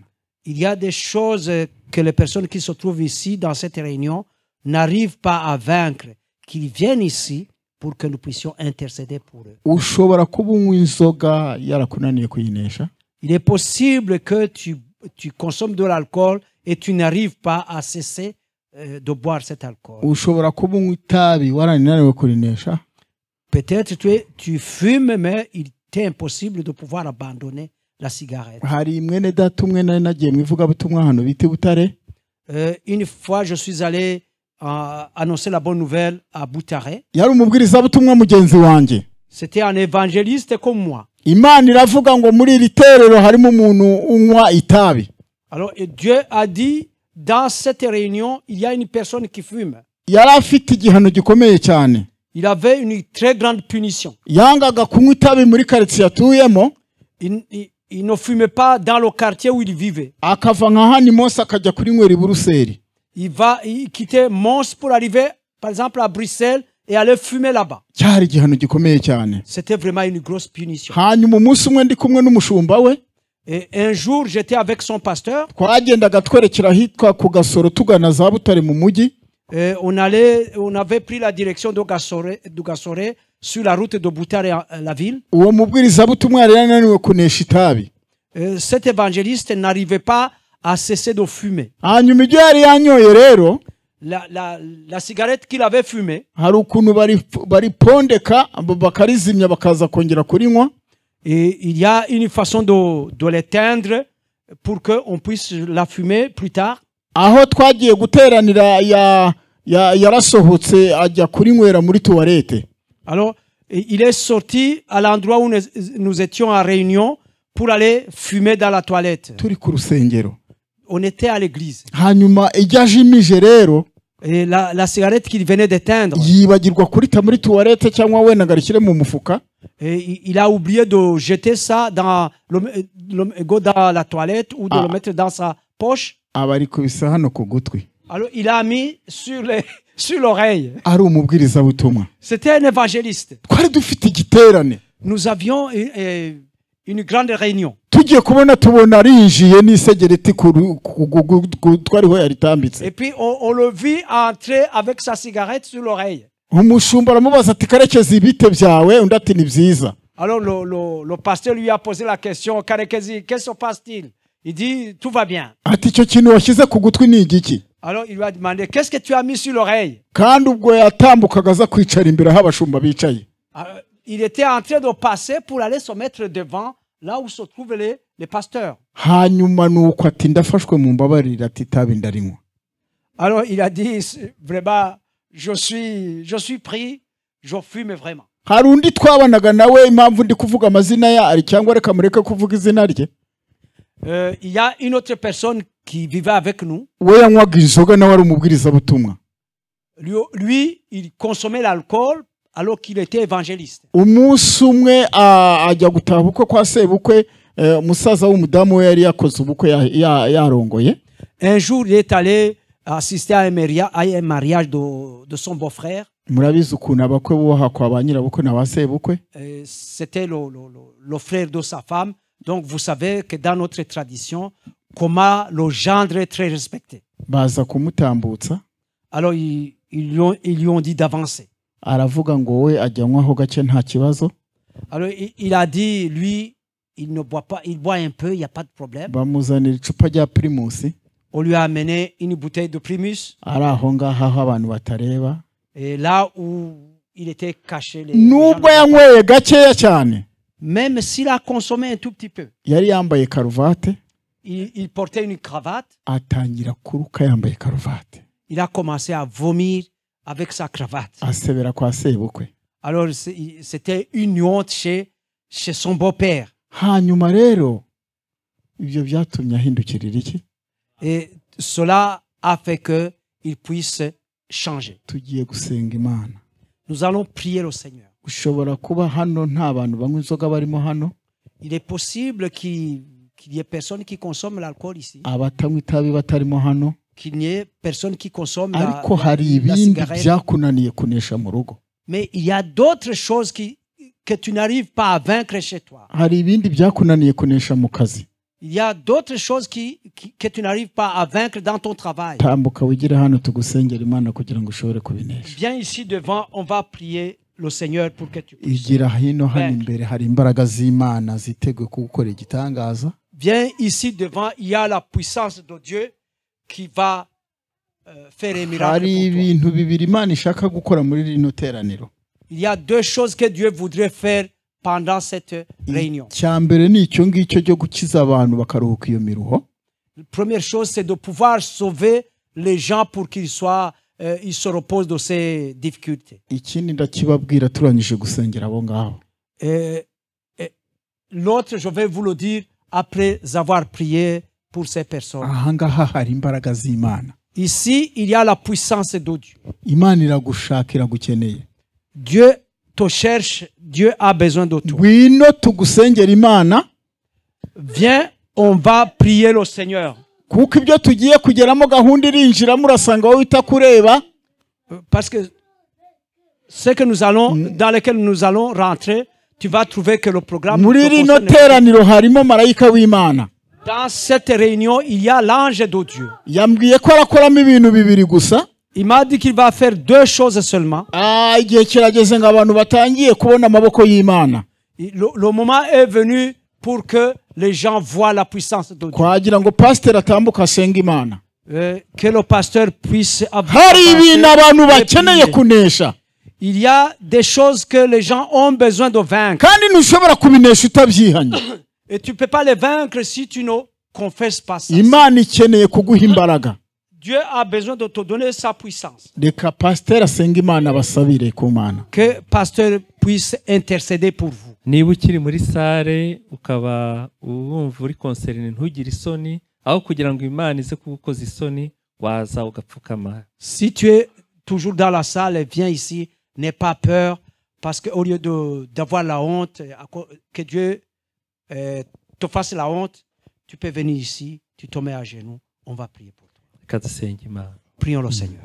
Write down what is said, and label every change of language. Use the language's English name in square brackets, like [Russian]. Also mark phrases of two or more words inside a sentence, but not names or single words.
[French] Il y a des choses que les personnes qui se trouvent ici dans cette réunion n'arrivent pas à vaincre, qu'ils viennent ici pour que nous puissions intercéder pour eux. [Kinyarwanda] ushobora kuba unywa inzoga yarakunaniye kuyinesha. [French] Il est possible que tu consommes de l'alcool et tu n'arrives pas à cesser de boire cet alcool. [Kinyarwanda] ushobora kuba unywa itabi warananiwe kurinesha. [French] Peut-être tu fumes, mais il t'est impossible de pouvoir abandonner la cigarette. [Kinyarwanda] hari mwene data umwe nari nagiye mu ivugabutumwa hano bita i Butare. [French] Une fois, je suis allé annoncer la bonne nouvelle à Butare. [Kinyarwanda] yari umubwirizabutumwa mugenzi wanjye. [French] C'était un évangéliste comme moi. [Kinyarwanda] Imana iravuga ngo muri iri terero harimo umuntu unywa itabi. [French] Alors, et Dieu a dit, dans cette réunion, il y a une personne qui fume. [Kinyarwanda] yari afite igihano gikomeye cyane. [French] Il avait une très grande punition. [Kinyarwanda] yangaga kunywa itabi muri karitsiye atuyemo. [French] Il ne fumait pas dans le quartier où il vivait. [Kinyarwanda] akava nka hano Mose akajya kurinywera i Buruseli. [French] Il quittait Mons pour arriver, par exemple, à Bruxelles et aller fumer là-bas. [Kinyarwanda] cyari igihano gikomeye cyane. [French] C'était vraiment une grosse punition. [Kinyarwanda] hanyuma umunsi umwe ndi kumwe n'umushumba we, [French] Et un jour, j'étais avec son pasteur. [Kinyarwanda] twagendaga twerekera ahitwa ku Gasoro tugana za Butare mu mujyi. [French] Et on avait pris la direction de Gasore sur la route de Butare à la ville. [Kinyarwanda] uwo mubwirizabutumwa yari yananiwe kunesha itabi. [French] Cet évangéliste n'arrivait pas à cesser de fumer. [Kinyarwanda] hanyuma ibyo yari yanyoye rero, [French] La cigarette qu'il avait fumée, [Kinyarwanda] hari ukuntu baripondeka bakarizimya bakaza kongera kurinywa. [French] et il y a une façon de l'éteindre pour qu'on puisse la fumer plus tard. [Kinyarwanda] aho twagiye guteranira yarasohotse ajya kurinywera muri tuwarete. [French] Alors, il est sorti à l'endroit où nous étions en réunion pour aller fumer dans la toilette. [Kinyarwanda] turi ku rusengero. [French] On était à l'église. [Kinyarwanda] hanyuma ijya ajimije rero, [French] Et la cigarette qu'il venait d'éteindre, [Kinyarwanda] yibagirwa kurita muri tuwarete cyangwa wenda agashyire mu mufuka. [French] et il a oublié de jeter ça dans la toilette ou de le mettre dans sa poche. [Kinyarwanda] aba ari kubisa hano ku gutwi. [French] Alors, il a mis sur l'oreille. [Kinyarwanda] ari umubwirizabutumwa. [French] C'était un évangéliste. [Kinyarwanda] twari dufite igiterane. [French] Nous avions une grande réunion. [Kinyarwanda] tugiye kubona tubona arinjiye n'isegereti twariho yaritambitse. [French] Et puis, on le vit entrer avec sa cigarette sur l'oreille. [Kinyarwanda] umushumba aramubaza ati karekezi ibite byawe, undi ati ni byiza. [French] Alors, le pasteur lui a posé la question, Karekezi, qu'est-ce qui se passe-t-il? Il dit, tout va bien. [Kinyarwanda] ati icyo kintu washyize ku gutwi ni igiki? [French] Alors, il lui a demandé, qu'est-ce que tu as mis sur l'oreille? [Kinyarwanda] kandi ubwo yatambukaga aza kwicara imbere aho abashumba bicaye. [French] Alors, il était en train de passer pour aller se mettre devant, là où se trouvent les pasteurs. [Kinyarwanda] hanyuma nuko ati ndafashwe mu mbabarira ati itabi ndarinywa. [French] Alors, il a dit, vraiment, je suis pris, je fume vraiment. [Kinyarwanda] hari undi twabanaga nawe, impamvu ndi kuvuga amazina ye cyangwa reka mureke kuvuga izina rye. [French] Il y a une autre personne qui vivait avec nous. [Kinyarwanda] we yanywaga inzoga nawe ari umubwirizabutumwa. [French] Lui, il consommait l'alcool alors qu'il était évangéliste. [Kinyarwanda] umunsi umwe ajya gutaha ubukwe kwa sebukwe, umusaza w'umudamu we yari yakoze ubukwe yarongoye. [French] Un jour, il est allé assister à un mariage de son beau-frère. [Kinyarwanda] murabizi ukuntu abakwe bubaha kwa ba nyirabukwe na ba sebukwe. [French] C'était le frère de sa femme. Donc, vous savez que dans notre tradition, comment le gendre est très respecté. [Kinyarwanda] baza kumutambutsa [French] Alors ils lui ont dit d'avancer. [Kinyarwanda] aravuga ngo we ajyanwaho gake nta kibazo. [French] Alors il a dit, lui, il ne boit pas, il boit un peu, il n'y a pas de problème. [Kinyarwanda] Bamuzanira icupa rya Primus, [French] On lui a amené une bouteille de Primus. [Kinyarwanda] ari aho ngaho aho abantu batareba. [French] Et là où il était caché, [Kinyarwanda] Nubwo yanyweye gakeya cyane, [French] même s'il a consommé un tout petit peu, [Kinyarwanda] yari yambaye karuvate, [French] il portait une cravate. [Kinyarwanda] atangira kuruka yambaye karuvate, [French] Il a commencé à vomir avec sa cravate. [Kinyarwanda] asebera kwa sebukwe. [French] Alors c'était une honte chez son beau-père. [Kinyarwanda] Hanyuma rero ibyo byatumye ahindukirira iki? [French] Et cela a fait qu'il puisse changer. [Kinyarwanda] Tugiye gusenga Imana. [French] Nous allons prier le Seigneur. [Kinyarwanda] Ushobora kuba hano nta bantu banywa inzoga barimo hano, [French] Il est possible qu'il y ait personne qui consomme l'alcool ici, [Kinyarwanda] abatanywa itabi batarimo hano, [French] qu'il n'y ait personne qui consomme la [Kinyarwanda] ariko hari ibindi [French] cigarette. [Kinyarwanda] byakunaniye kunesha mu rugo. [French] Mais il y a d'autres choses que tu n'arrives pas à vaincre chez toi. [Kinyarwanda] Hari ibindi byakunaniye kunesha mu kazi. [French] Il y a d'autres choses que tu n'arrives pas à vaincre dans ton travail. [Kinyarwanda] Tambuka wigire hano tugusengera Imana kugira ngo ushobore kubinesha. [French] Viens ici devant, on va prier le Seigneur pour que tu puisses. [Kinyarwanda] Igira hino hano imbere hari imbaraga z'Imana ziteguye kugukorera igitangaza. [French] Viens ici devant, il y a la puissance de Dieu qui va faire un miracle [Kinyarwanda] Hari [French] pour toi. [Kinyarwanda] ibintu bibiri Imana ishaka gukora muri rino teraniro. [French] Il y a deux choses que Dieu voudrait faire pendant cette réunion. [Kinyarwanda] Cya mbere ni icyo ngicyo cyo gukiza abantu bakaruhuka iyo miruho. [French] La première chose, c'est de pouvoir sauver les gens pour qu'ils se reposent de ces difficultés. [Kinyarwanda] Ikindi ndakibabwira turangije gusengera abo ngaho. [French] Et l'autre, je vais vous le dire après avoir prié pour ces personnes. [Kinyarwanda] Aha ngaha hari imbaraga z'Imana. [French] Ici, il y a la puissance de Dieu. [Kinyarwanda] Imana iragushaka iragukeneye. [French] Dieu te cherche, Dieu a besoin de toi. [Kinyarwanda] Ngwino tugusengera Imana, [French] Viens, on va prier le Seigneur. [Kinyarwanda] kuko ibyo tugiye kugeramo gahunda irinjiramo urasanga wowe itakureba. [French] Parce que ce que nous allons, dans lequel nous allons rentrer, tu vas trouver que le programme... [Kinyarwanda] Muri [French] te [Kinyarwanda] rino [French] concerne. [Kinyarwanda] teraniro harimo marayika w'Imana. [French] Dans cette réunion, il y a l'ange de Dieu. [Kinyarwanda] Yambwiye ko arakoramo ibintu bibiri gusa. [French] Il m'a dit qu'il va faire deux choses seulement. [Kinyarwanda] Igihe kirageze ngo abantu batangiye kubona amaboko y'Imana. [French] Le moment est venu pour que les gens voient la puissance de Dieu. [Kinyarwanda] Kwagira ngo pasteur atambuka asenga Imana. [French] Que le pasteur puisse [Kinyarwanda] Hari ibintu abantu bakeneye [French] prier. [Kinyarwanda] kunesha. [French] Il y a des choses que les gens ont besoin de vaincre. [Kinyarwanda] Kandi ntushobora kubinesha utabyihanye. [French] Et tu ne peux pas les vaincre si tu ne confesses pas ça. [Kinyarwanda] Imana ikeneye kuguha imbaraga. [French] Dieu a besoin de te donner sa puissance. [Kinyarwanda] Reka pasteur asenga Imana basabire ku Mana. [French] Que pasteur puisse intercéder pour vous. [Kinyarwanda] Niba ukiri muri sare ukaba wumva uri concerne ntugire isoni aho kugira ngo Imana ize kugukoza isoni waza ugapfukama. [French] Si tu es toujours dans la salle, viens ici, n'aie pas peur, parce qu'au lieu d'avoir la honte, que Dieu te fasse la honte, tu peux venir ici, tu te mets à genoux, on va prier pour toi. [Kinyarwanda] Reka dusenge Imana. [French] Prions le Seigneur.